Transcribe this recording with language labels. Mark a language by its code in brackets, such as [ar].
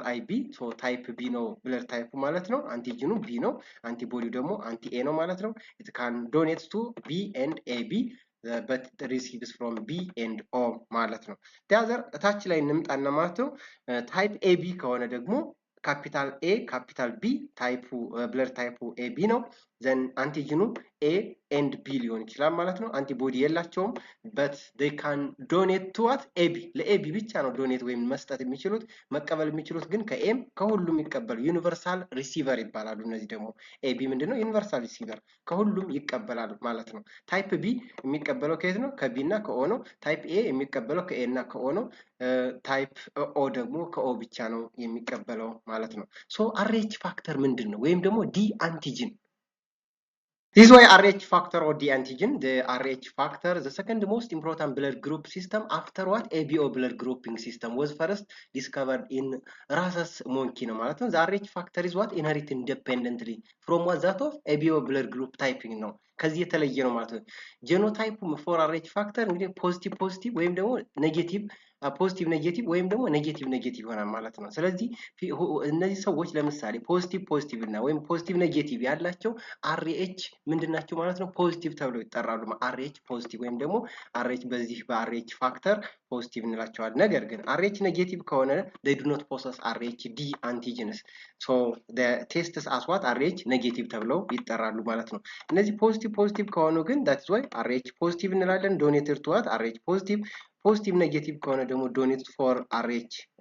[am] ቢ ሶ ታይፕ ቢ ነው ብለድ ታይፕ ማለት ነው አንቲጂኑ ቢ ነው አንቲቦዲው ደግሞ አንቲ ኤ ነው ማለት ነው [en] it can donate to b and ab but receives from B and O [am] ማለት ነው the other ታች ላይ እንምጣና ማለት ነው type AB ከሆነ ደግሞ ካፒታል ኤ ካፒታል ቢ ታይፑ ብለድ ታይፑ ኤ ቢ ነው። ዘን አንቲጅኑ ኤ ኤንድ ቢ ሊሆን ይችላል ማለት ነው። አንቲቦዲ የላቸውም በት [en] they can donate to what [am] ኤቢ ለኤቢ ብቻ ነው ዶኔት ወይም መስጠት የሚችሉት። መቀበል የሚችሉት ግን ከኤም ከሁሉም ይቀበሉ ዩኒቨርሳል ሪሲቨር ይባላሉ። እነዚህ ደግሞ ኤቢ ምንድነው ዩኒቨርሳል ሪሲቨር ከሁሉም ይቀበላል ማለት ነው። ታይፕ ቢ የሚቀበለው ከየት ነው? ከቢ እና ከኦ ነው። ታይፕ ኤ የሚቀበለው ከኤ እና ከኦ ነው። ታይፕ ኦ ደግሞ ከኦ ብቻ ነው የሚቀበለው ማለት ነው። ሶ አርኤች ፋክተር ምንድን ነው? ወይም ደግሞ ዲ አንቲጅን [en] This is why RH factor or the antigen, the RH factor, the second most important blood group system after what ABO blood grouping system was first discovered in rhesus monkey ነው ማለት ነው። The RH factor is what inherit independently from what that of ABO blood group typing ነው። [am] ከዚህ የተለየ ነው ማለት ነው። [en] ጄኖታይፕ ፎር RH factor እንግዲህ ፖዚቲቭ ፖዚቲቭ ወይም ደግሞ ኔጌቲቭ [am] ፖዚቲቭ ኔጌቲቭ ወይም ደግሞ ኔጌቲቭ ኔጌቲቭ ይሆናል ማለት ነው። ስለዚህ እነዚህ ሰዎች ለምሳሌ ፖዚቲቭ ፖዚቲቭ እና ወይም ፖዚቲቭ ኔጌቲቭ ያላቸው አርኤች ምንድናቸው ማለት ነው? ፖዚቲቭ ተብለው ይጠራሉ። አርኤች ፖዚቲቭ ወይም ደግሞ አርኤች በዚህ በአርኤች ፋክተር ፖዚቲቭ እንላቸዋለን። ነገር ግን አርኤች ኔጌቲቭ ከሆነ [en] they do not possess [am] አርኤች ዲ አንቲጀንስ so the tests as what አርኤች ኔጌቲቭ ተብለው ይጠራሉ ማለት ነው። እነዚህ ፖዚቲቭ ፖዚቲቭ ከሆኑ ግን that is why አርኤች ፖዚቲቭ እንላለን። ዶኔትድ ቱ what አርኤች ፖዚቲቭ ፖዚቲቭ ኔጌቲቭ ከሆነ ደግሞ ዶኔት ፎር አርኤች